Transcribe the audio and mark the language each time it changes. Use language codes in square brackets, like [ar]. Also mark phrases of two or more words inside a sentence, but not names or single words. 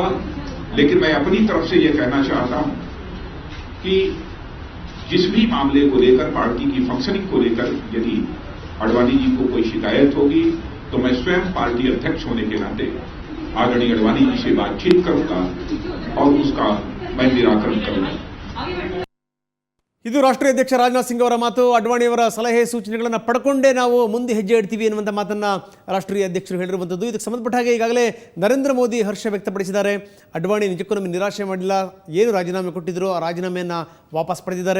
[hi] लेकिन मैं अपनी तरफ से यह कहना चाहता हूं कि जिस भी मामले को लेकर, पार्टी की फंक्शनिंग को लेकर यदि अडवाणी जी को कोई शिकायत होगी तो मैं स्वयं पार्टी अध्यक्ष होने के नाते आदरणीय अडवाणी जी से बातचीत करूंगा और उसका मैं निराकरण करूंगा. [kn] ಇದು ರಾಷ್ಟ್ರೀಯ ಅಧ್ಯಕ್ಷ ರಾಜನಾಥ್ ಸಿಂಗ್ ಅವರ ಮಾತು. ಅಡ್ವಾಣಿಯವರ ಸಲಹೆ ಸೂಚನೆಗಳನ್ನು ಪಡ್ಕೊಂಡೇ ನಾವು ಮುಂದೆ ಹೆಜ್ಜೆ ಇಡ್ತೀವಿ ಎನ್ನುವಂಥ ಮಾತನ್ನು ರಾಷ್ಟ್ರೀಯ ಅಧ್ಯಕ್ಷರು ಹೇಳಿರುವಂಥದ್ದು. ಇದಕ್ಕೆ ಸಂಬಂಧಪಟ್ಟ ಹಾಗೆ ಈಗಾಗಲೇ ನರೇಂದ್ರ ಮೋದಿ ಹರ್ಷ ವ್ಯಕ್ತಪಡಿಸಿದ್ದಾರೆ. ಅಡ್ವಾಣಿ ನಿಜಕ್ಕೂ ನಮಗೆ ನಿರಾಶೆ ಮಾಡಿಲ್ಲ, ಏನು ರಾಜೀನಾಮೆ ಕೊಟ್ಟಿದ್ರು ಆ ರಾಜೀನಾಮೆಯನ್ನು ವಾಪಸ್ ಪಡೆದಿದ್ದಾರೆ.